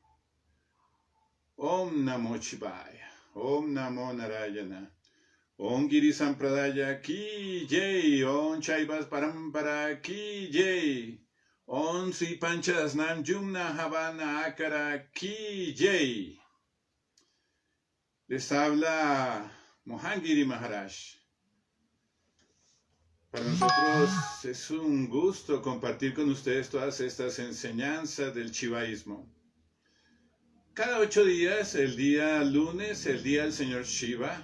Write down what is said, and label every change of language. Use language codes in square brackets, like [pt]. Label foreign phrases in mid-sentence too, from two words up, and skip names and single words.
[sa] Om Namo Shivaya. Om Namo Narayana. Om Giri Sampradaya Ki Jai. Om Chaivas Parampara Ki Jai. Om Sri Panchadasnam Jumna Havana Akara Ki Jai. [es] Les habla Mohangiri Maharaj. Para nosotros es un gusto compartir con ustedes todas estas enseñanzas del chivaísmo. Cada 8 días, el día lunes, el día del señor Shiva.